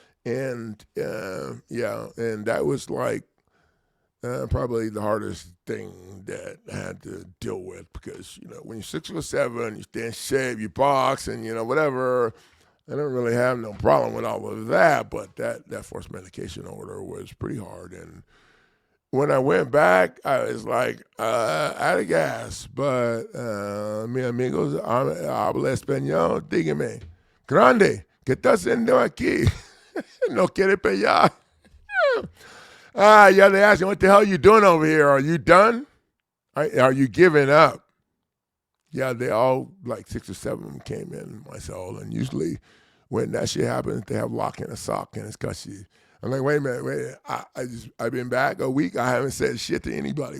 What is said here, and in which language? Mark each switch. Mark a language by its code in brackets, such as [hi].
[en] And, and that was like probably the hardest thing that I had to deal with because, when you're 6 or 7, you stay in shape, you box, and, whatever. I don't really have no problem with all of that, but that forced medication order was pretty hard. And when I went back, I was like, out of gas. [es] But mi amigos habla español, dígame, grande, ¿qué está haciendo aquí? No quiere pelear. [en] They ask me, what the hell are you doing over here? Are you done? Are you giving up? Yeah, they all, like 6 or 7 of them came in my cell, and usually when that shit happens, they have lock in a sock, and it's because I'm like, wait a minute, I've been back a week, I haven't said shit to anybody.